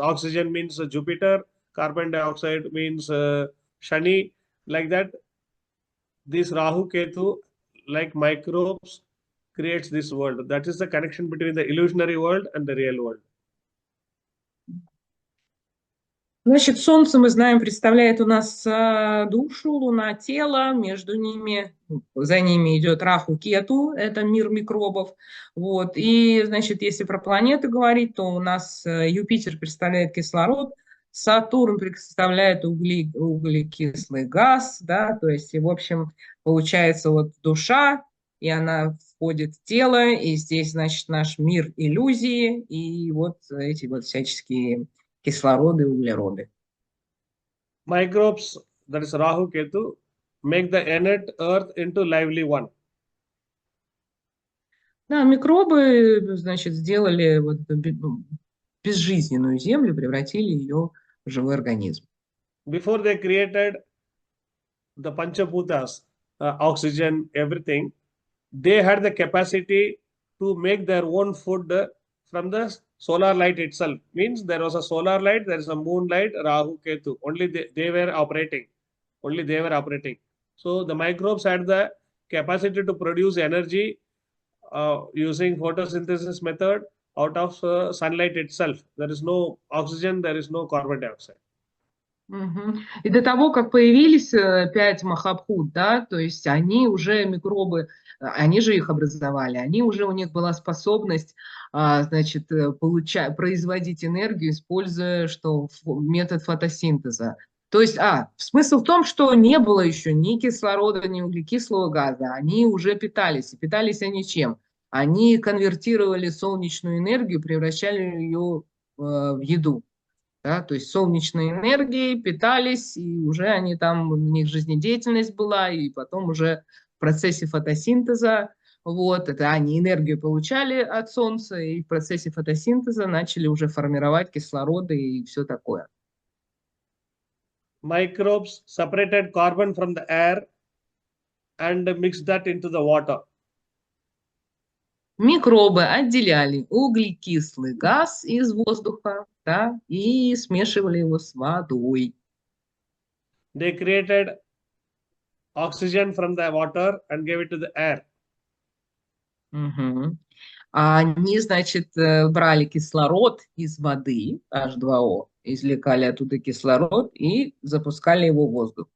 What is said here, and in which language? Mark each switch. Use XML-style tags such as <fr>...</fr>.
<en>Oxygen means Jupiter, carbon dioxide means Shani. Like that, this Rahu Ketu, like microbes, creates this world. That is the connection between the illusionary world and the real world.</en> <ru>Значит, Солнце, мы знаем, представляет у нас душу, Луна– тело, между ними, за ними идет Раху, Кету, это мир микробов. Вот. И, значит, если про планеты говорить, то у нас Юпитер представляет кислород, Сатурн представляет углекислый газ, да, то есть, и, в общем, получается вот душа, и она входит в тело, и здесь, значит, наш мир иллюзии, и вот эти вот всяческие кислороды и углероды.</ru> <en>Microbes, that is Rahu Ketu, make the inert earth into lively one.</en> <ru>Да, микробы, значит, сделали вот безжизненную землю, превратили ее в живой организм.</ru> <en>Before they created the Panchabhutas, oxygen, everything, they had the capacity to make their own food from the solar light itself. Means there was a solar light, there is a moonlight, Rahu, Ketu. Only they were operating. Only they were operating. So the microbes had the capacity to produce energy using photosynthesis method out of sunlight itself. There is no oxygen, there is no carbon dioxide.</en> <ru>И до того, как появились 5 махабхут, да, то есть они уже, микробы, они же их образовали, у них была способность, значит, производить энергию, используя метод фотосинтеза. То есть, смысл в том, что не было еще ни кислорода, ни углекислого газа, они уже питались. И питались они чем? Они конвертировали солнечную энергию, превращали ее в еду. Да, то есть солнечной энергией питались, и уже они там, у них жизнедеятельность была, и потом уже в процессе фотосинтеза, вот, это они энергию получали от солнца, и в процессе фотосинтеза начали уже формировать кислороды и все такое.</ru> <en>Microbes separated carbon from the air and mixed that into the water.</en> <ru>Микробы отделяли углекислый газ из воздуха, да, и смешивали его с водой.</ru> <en>They created oxygen from the water and gave it to the air.</en> <ru>Они, значит, брали кислород из воды, H2O, извлекали оттуда кислород и запускали его в воздух.</ru>